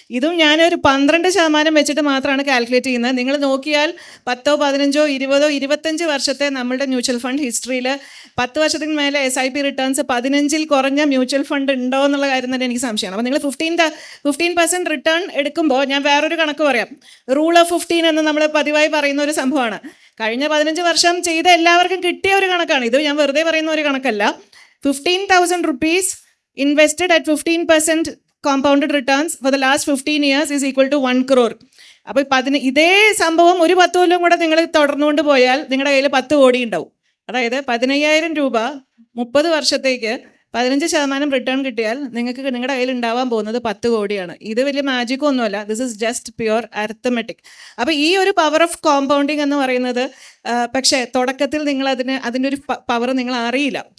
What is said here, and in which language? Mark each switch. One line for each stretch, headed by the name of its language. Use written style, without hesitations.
Malayalam: ഇതും ഞാനൊരു 12% വെച്ചിട്ട് മാത്രമാണ് കാൽക്കുലേറ്റ് ചെയ്യുന്നത്. നിങ്ങൾ നോക്കിയാൽ 10, 15, 20, 25 വർഷത്തെ നമ്മളുടെ മ്യൂച്വൽ ഫണ്ട് ഹിസ്റ്ററിയിൽ 10 വർഷത്തിന് മേലെ SIP റിട്ടേൺസ് 15-ൽ കുറഞ്ഞ മ്യൂച്വൽ ഫണ്ട് ഉണ്ടോ എന്നുള്ള കാര്യം തന്നെ എനിക്ക് സംശയമാണ്. അപ്പോൾ നിങ്ങൾ 15% റിട്ടേൺ എടുക്കുമ്പോൾ ഞാൻ വേറൊരു കണക്ക് പറയാം. റൂൾ ഓഫ് 15 എന്ന് നമ്മൾ പതിവായി പറയുന്ന ഒരു സംഭവമാണ്. കഴിഞ്ഞ 15 വർഷം ചെയ്ത എല്ലാവർക്കും കിട്ടിയ ഒരു കണക്കാണ് ഇത്. ഞാൻ വെറുതെ പറയുന്ന ഒരു കണക്കല്ല.
English: 15,000 rupees invested at 15% compounded returns for the last 15 years is equal to 1 crore.
Malayalam: അപ്പോൾ ഇതേ സംഭവം ഒരു 10 കൊല്ലം കൂടെ നിങ്ങൾ തുടർന്നുകൊണ്ട് പോയാൽ നിങ്ങളുടെ കയ്യിൽ 10 കോടി ഉണ്ടാവും. അതായത് 15,000 രൂപ 30 വർഷത്തേക്ക് 15% റിട്ടേൺ കിട്ടിയാൽ നിങ്ങൾക്ക് നിങ്ങളുടെ കയ്യിൽ ഉണ്ടാവാൻ പോകുന്നത് 10 കോടിയാണ്. ഇത് വലിയ മാജിക് ഒന്നുമല്ല.
English: This is just pure arithmetic.
Malayalam: അപ്പോൾ ഈ ഒരു പവർ ഓഫ് കോമ്പൗണ്ടിങ് എന്ന് പറയുന്നത് പക്ഷേ തുടക്കത്തിൽ നിങ്ങൾ അതിൻ്റെ ഒരു പവർ നിങ്ങൾ അറിയില്ല.